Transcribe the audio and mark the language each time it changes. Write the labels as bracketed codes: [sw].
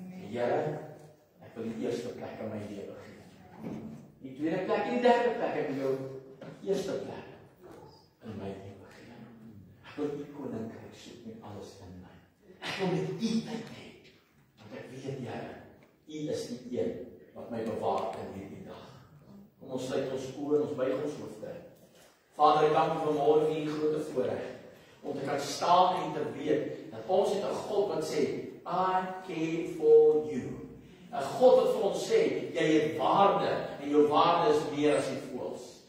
[af] Here, ek wil die eerste plek in my lewe gee. Die tweede plek en die derde plek, ek wil jou eerste plek in my lewe gee. Ek wil die koninkryk soek met alles in my. Ek wil met U tyd hê, want ek weet Here, U is die een wat my bewaar in hierdie dag. Kom ons sluit ons oë en ons buig ons hoofde. Vader, ek dank U vanmôre vir U groot voorreg om te kan staan en te weet dat ons het 'n God wat sê, [en] I care for you. [af] 'n God wat vir ons sê, jy het waarde en jou waarde is meer as die voëls.